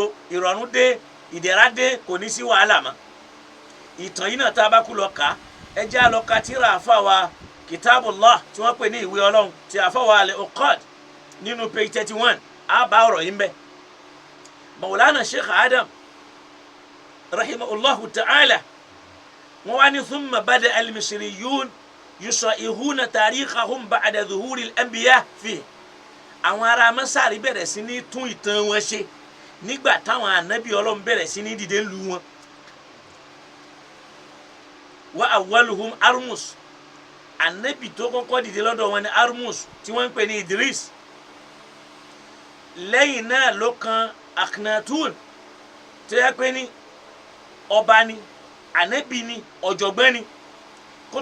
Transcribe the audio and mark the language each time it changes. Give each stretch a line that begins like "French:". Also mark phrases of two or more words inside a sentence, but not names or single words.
Yoruba: o ìrọ̀rùn dé ìdẹ̀ra dé kò ní sí wàhálà mọ́ ìtàn yìí náà tá a bá kú lọ kà á ẹ jẹ́ á lọ ka tírà àfàwà kitabullah tí wọ́n pè ní ìwé ọlọ́run ti àfàwà al-Uqad nínú page 31 á bá ọ̀rọ̀ yìí ń bẹ Maulana Sheikh Adam
Arabic: رحمه الله تعالى
Yoruba: wọ́n wá ní
Arabic: ثم بدأ المصريون يصححون تاريخهم بعد ظهور الأنبياء في
Yoruba: àwọn ará Masari bẹ̀rẹ̀ sí ní tún ìtàn wọn ṣe nígbà táwọn ànábì Ọlọ́run bẹ̀rẹ̀ sí ní dìde lu wọn
Arabic: وأولهم
Yoruba: Armus ànábì tó kọ́kọ́ dìde lọ́dọ̀ wọn ni Armus tí wọ́n ń pè ní Idris lẹ́yìn náà ló kan Akhnatun tó yẹ pé ní ọba ni ànábì ni ọ̀jọ̀gbọ́n ni kó